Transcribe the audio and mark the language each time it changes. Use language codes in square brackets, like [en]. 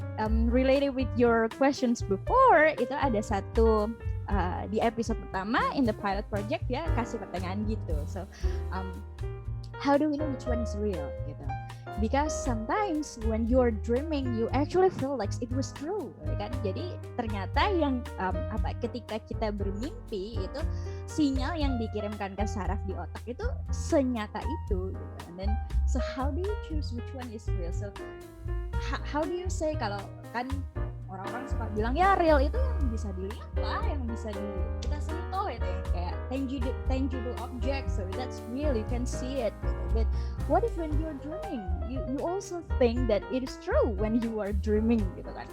[en] related with your questions before, [id] itu ada satu di episode pertama [en] in the pilot project [id] ya kasih pertanyaan gitu. [en] So how do we know which one is real [id] gitu? [en] Because sometimes when you're dreaming, you actually feel like it was true, [id] kan? Jadi ternyata yang ketika kita bermimpi itu sinyal yang dikirimkan ke saraf di otak itu senyata itu. Gitu. [en] And then, so how do you choose which one is real? So how do you say [id] kalau kan orang-orang suka bilang ya real itu yang bisa dilihat lah, yang bisa kita sentuh itu ya, kayak tangible object, [en] so that's real, you can see it. But what if when you're dreaming, you also think that it is true when you are dreaming [id] gitu kan?